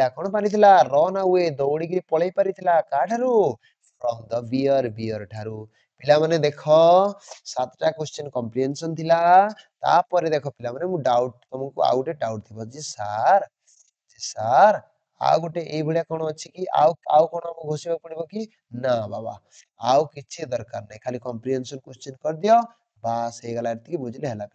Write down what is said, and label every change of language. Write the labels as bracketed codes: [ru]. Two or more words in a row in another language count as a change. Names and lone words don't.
[or] କଣ ପାରିଥିଲା [en] run away [or] ଦୌଡ଼ିକି ପଳେଇ ପାରିଥିଲା କାଠାରୁ [en] from the bear [or] ଠାରୁ ପିଲାମାନେ ଦେଖ 7ଟା [en] question comprehension [or] ଥିଲା ତାପରେ ଦେଖ ପିଲାମାନେ ମୁଁ ତମକୁ ଆଉ ଗୋଟେ ଡାଉଟ ଥିବ ଯେ ସାର୍ ଆଉ ଗୋଟେ ଏଇଭଳିଆ କଣ ଅଛି କି ଆଉ କଣ ଆମକୁ ଘୋଷିବାକୁ ପଡିବ କି ନା ବାବା ଆଉ କିଛି ଦରକାର ନାହିଁ ଖାଲି [en] comprehension question [or] କରିଦିଅ ବାସ୍ ହେଇଗଲା ଏତିକି ବୁଝିଲେ ହେଲା